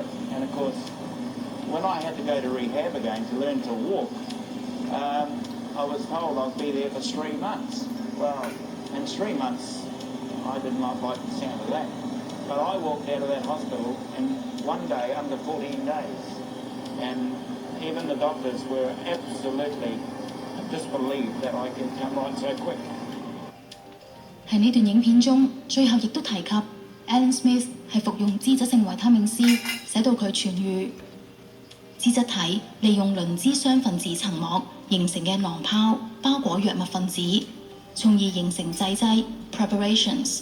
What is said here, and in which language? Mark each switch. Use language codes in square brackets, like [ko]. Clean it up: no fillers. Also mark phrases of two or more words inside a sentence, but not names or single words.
[en] And of course, when I had to go to rehab again to learn to walk, I was told I'd be there for 3 months. Well, in 3 months, I did not like the sound of that. But I walked out of that hospital in 1 day, under 14 days. And even the doctors were absolutely disbelieved that I could come right so quick. [yue] 喺呢段影片中，最後亦都提及 Alan Smith 係服用脂質性維他命 C， 使到佢痊愈。脂質體利用磷脂雙分子層膜形成嘅囊泡包裹藥物分子，從而形成製劑 preparations。